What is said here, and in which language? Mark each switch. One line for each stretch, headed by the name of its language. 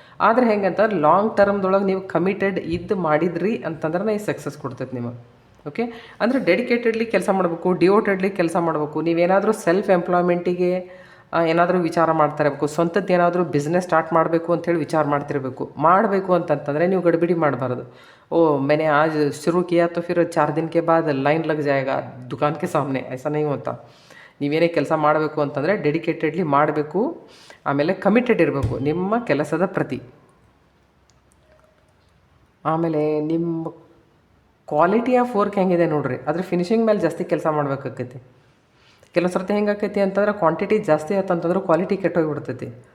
Kannada: ಆದರೆ ಹೆಂಗಂತಂದ್ರೆ ಲಾಂಗ್ ಟರ್ಮ್ದೊಳಗೆ ನೀವು ಕಮಿಟೆಡ್ ಮಾಡಿದ್ರಿ ಅಂತಂದ್ರೆ ಈ ಸಕ್ಸಸ್ ಕೊಡ್ತೈತೆ ನಿಮಗೆ. ಓಕೆ, ಅಂದರೆ ಡೆಡಿಕೇಟೆಡ್ಲಿ ಕೆಲಸ ಮಾಡಬೇಕು, ಡಿವೋಟೆಡ್ಲಿ ಕೆಲಸ ಮಾಡಬೇಕು. ನೀವೇನಾದರೂ ಸೆಲ್ಫ್ ಎಂಪ್ಲಾಯ್ಮೆಂಟಿಗೆ ಏನಾದರೂ ವಿಚಾರ ಮಾಡ್ತಾ ಇರಬೇಕು, ಸ್ವಂತದ್ದು ಏನಾದರೂ ಬಿಸ್ನೆಸ್ ಸ್ಟಾರ್ಟ್ ಮಾಡಬೇಕು ಅಂಥೇಳಿ ವಿಚಾರ ಮಾಡಬೇಕು ಅಂತಂತಂದರೆ ನೀವು ಗಡಿಬಿಡಿ ಮಾಡಬಾರ್ದು.
Hindi: मैंने आज शुरू किया तो फिर 4 दिन के बाद लाइन लग जाएगा दुकान के सामने, ऐसा नहीं होता.
Kannada: ನೀವೇನೇ ಕೆಲಸ ಮಾಡಬೇಕು ಅಂತಂದರೆ ಡೆಡಿಕೇಟೆಡ್ಲಿ ಮಾಡಬೇಕು. ಆಮೇಲೆ ಕಮಿಟೆಡ್ ಇರಬೇಕು ನಿಮ್ಮ ಕೆಲಸದ ಪ್ರತಿ. ಆಮೇಲೆ ನಿಮ್ಮ ಕ್ವಾಲಿಟಿ ಆಫ್ ವರ್ಕ್ ಹೆಂಗಿದೆ ನೋಡ್ರಿ, ಅದ್ರ ಫಿನಿಶಿಂಗ್ ಮೇಲೆ ಜಾಸ್ತಿ ಕೆಲಸ ಮಾಡ್ಬೇಕಾಕೈತಿ. ಕೆಲವು ಸರ್ತಿ ಹೆಂಗಾಕೈತಿ ಅಂತಂದ್ರೆ ಕ್ವಾಂಟಿಟಿ ಜಾಸ್ತಿ ಆಯ್ತಂತಂದ್ರೆ ಕ್ವಾಲಿಟಿ ಕೆಟ್ಟೋಗಿಬಿಡ್ತೈತಿ.